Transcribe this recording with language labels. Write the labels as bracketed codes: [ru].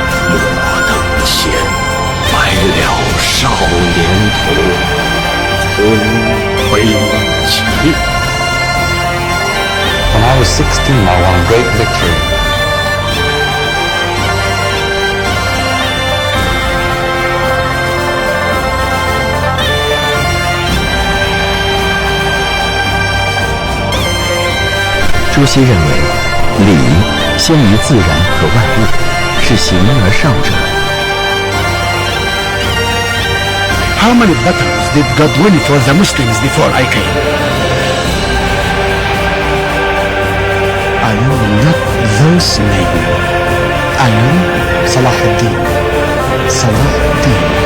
[zh] 莫等闲，白了少年头，空悲切。 [en] When I was 16, I won a great victory. [zh] 朱熹认为，礼先于自然和万物，是形而上者。 [en] How many battles did God win for the Muslims before I came? I am not those names. I am Salah ad-Din. Salah ad-Din.